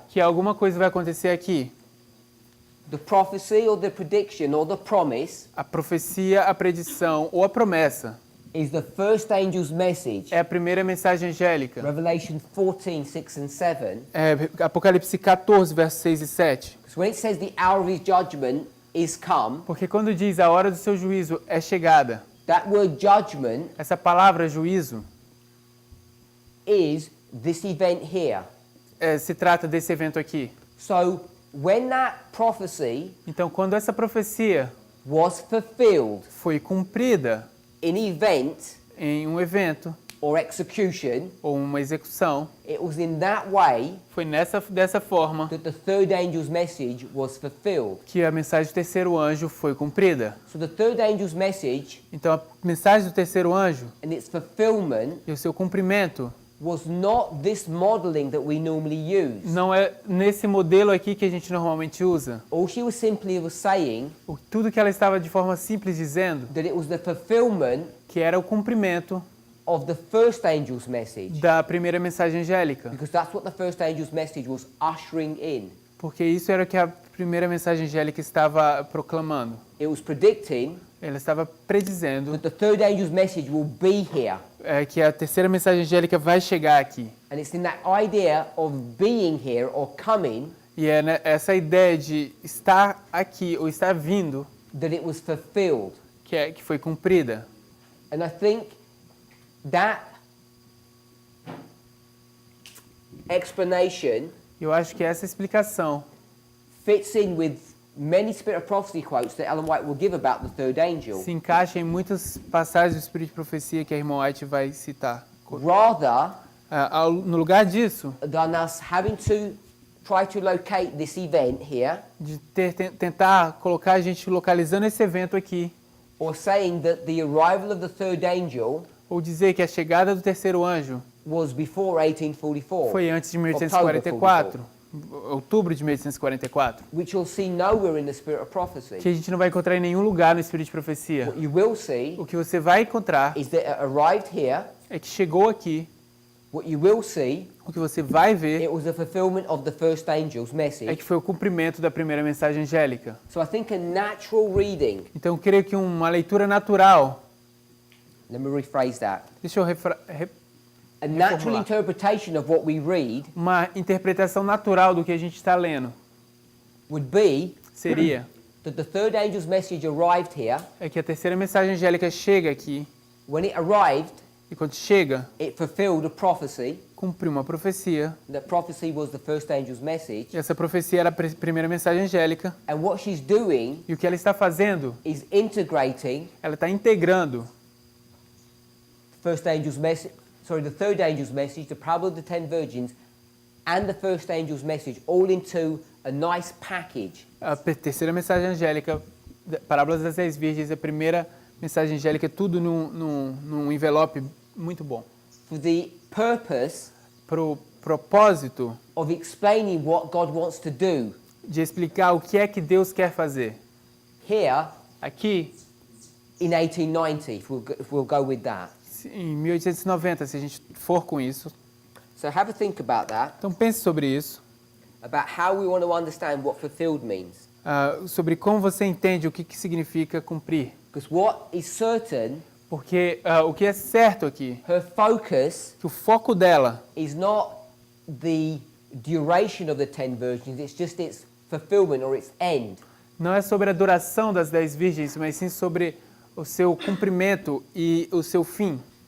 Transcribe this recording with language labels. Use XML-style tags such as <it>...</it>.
<pt>Que alguma coisa vai acontecer aqui.</pt> <en>The prophecy or the prediction or the promise.</en> <pt>A profecia, a predição ou a promessa.</pt> <en>Is the first angel's message.</en> <pt>É a primeira mensagem angélica.</pt> <en>Revelation 14, 6 and 7.</en> <pt>Apocalipse 14, versos 6 e 7.</pt> <en>So when it says the hour of his judgment is come.</en> <pt>Porque quando diz a hora do seu juízo é chegada.</pt> <en>That word judgment.</en> <pt>Essa palavra juízo.</pt> <en>Is this event here.</en> <pt>Se trata desse evento aqui.</pt> <en>So when that prophecy.</en> <pt>Então quando essa profecia.</pt> <en>Was fulfilled.</en> <pt>Foi cumprida.</pt> <en>In event,</en> <pt>em um evento</pt> <en>or execution,</en> <pt>ou uma execução,</pt> <en>it was in that way</en> <pt>foi dessa forma</pt> <en>that the third angel's message was fulfilled.</en> <pt>Que a mensagem do terceiro anjo foi cumprida.</pt> <en>So the third angel's message,</en> <pt>então a mensagem do terceiro anjo</pt> <en>and its fulfillment</en> <pt>e o seu cumprimento</pt> <en>was not this modeling that we normally use.</en> <pt>Não é nesse modelo aqui que a gente normalmente usa.</pt> <en>All she was simply saying,</en> <pt>tudo que ela estava de forma simples dizendo,</pt> <en>that it was the fulfillment</en> <pt>que era o cumprimento</pt> <en>of the first angel's message.</en> <pt>Da primeira mensagem angélica.</pt> <en>Because that's what the first angel's message was ushering in.</en> <pt>Porque isso era o que a primeira mensagem angélica estava proclamando.</pt> <en>It was predicting.</en> <pt>Ela estava predizendo</pt> <en>that the third angel's message will be here.</en> <pt>Que a terceira mensagem angélica vai chegar aqui.</pt> <en>And it's in that idea of being here or coming.</en> <pt>E é essa ideia de estar aqui ou estar vindo.</pt> <en>That it was fulfilled.</en> <pt>Que foi cumprida.</pt> <en>And I think that explanation.</en> <pt>Eu acho que essa explicação</pt> <en>fits in with many Spirit of Prophecy quotes that Ellen White will give about the third angel.</en> <pt>Se encaixa em muitas passagens do Espírito de Profecia que a irmã White vai citar.</pt> <en>Rather,</en> <pt>no lugar disso,</pt> <en>than us having to try to locate this event here,</en> <pt>de tentar colocar a gente localizando esse evento aqui,</pt> <en>or saying that the arrival of the third angel,</en> <pt>ou dizer que a chegada do terceiro anjo</pt> <en>was before 1844,</en> <pt>foi antes de 1844. Outubro de 1844.</pt> <en>Which you'll see nowhere in the Spirit of Prophecy.</en> <pt>Que a gente não vai encontrar em nenhum lugar no Espírito de Profecia.</pt> <en>What you will see</en> <pt>o que você vai encontrar</pt> <en>is that it arrived here.</en> <pt>É que chegou aqui.</pt> <en>What you will see</en> <pt>o que você vai ver</pt> <en>it was the fulfillment of the first angel's message.</en> <pt>É que foi o cumprimento da primeira mensagem angélica.</pt> <en>So I think a natural reading.</en> <pt>Então eu creio que uma leitura natural.</pt> <en>Let me rephrase that.</en> <pt>Deixa eu</pt> <en>A natural interpretation of what we read.</en> <pt>Uma interpretação natural do que a gente está lendo.</pt> <en>Would be</en> <pt>seria</pt> <en>that the third angel's message arrived here.</en> <pt>É que a terceira mensagem angélica chega aqui.</pt> <en>When it arrived,</en> <pt>e quando chega,</pt> <en>it fulfilled a prophecy.</en> <pt>Cumpriu uma profecia.</pt> <en>That prophecy was the first angel's message.</en> <pt>E essa profecia era a primeira mensagem angélica.</pt> <en>And what she's doing</en> <pt>e o que ela está fazendo</pt> <en>is integrating.</en> <pt>Ela está integrando</pt> <en>first angel's message. Sorry, the third angel's message, the parable of the 10 virgins, and the first angel's message, all into a nice package.</en> <pt>A terceira mensagem angélica, parábolas das 10 virgens, a primeira Mensagem angélica é tudo num envelope muito bom.</pt> <en>For the purpose</en> <pt>Pro propósito</pt> <en>of explaining what God wants to do.</en> <pt>de explicar o que é que Deus quer fazer.</pt> <en>Here,</en> <pt>aqui,</pt> <en>in 1890, if we'll go with that.</en> <pt>Em 1890, se a gente for com isso.</pt> <en>So have a think about that.</en> <pt>Então pense sobre isso.</pt> <en>About how we want to understand what fulfilled means.</en> <pt>Sobre como você entende o que significa cumprir.</pt> <en>Because what is certain,</en> <pt>porque o que é certo aqui,</pt> <en>her focus,</en> <pt>que o foco dela,</pt> <en>is not the duration of the 10 virgins, it's just its fulfillment or its end.</en> <pt>Não é sobre a duração das 10 virgens, mas sim sobre o seu cumprimento e o seu fim.</pt>